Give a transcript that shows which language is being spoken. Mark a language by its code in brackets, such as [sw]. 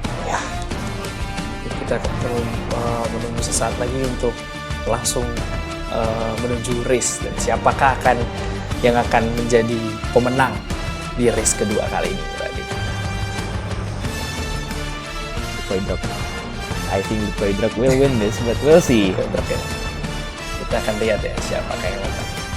[id] Ya, kita perlu menunggu sesaat lagi untuk langsung menuju race, dan siapakah yang akan menjadi pemenang di race kedua kali ini berarti. Koidrok. [en] I think Koidrok will win this, but we'll see. [id] Koidrok ya. Kita akan lihat ya siapakah yang menang.